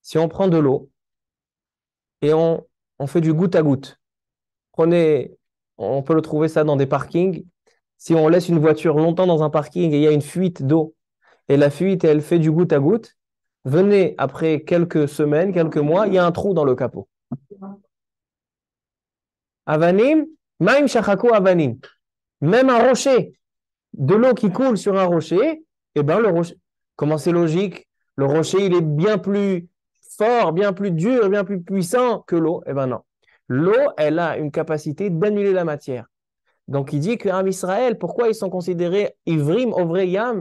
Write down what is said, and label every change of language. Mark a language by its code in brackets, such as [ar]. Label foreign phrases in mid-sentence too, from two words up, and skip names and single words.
[fr] Si on prend de l'eau et on fait du goutte à goutte, prenez, on peut le trouver ça dans des parkings. Si on laisse une voiture longtemps dans un parking et il y a une fuite d'eau, et la fuite, elle fait du goutte à goutte, venez après quelques semaines, quelques mois, il y a un trou dans le capot. [he] אבנים מים שחקו אבנים. [fr] Même un rocher, de l'eau qui coule sur un rocher, eh ben le rocher, comment c'est logique? Le rocher, il est bien plus fort, bien plus dur, bien plus puissant que l'eau. Eh ben non. L'eau, elle a une capacité d'annuler la matière. Donc il dit qu'Am Israël, pourquoi ils sont considérés Ivrim, Ovreyam?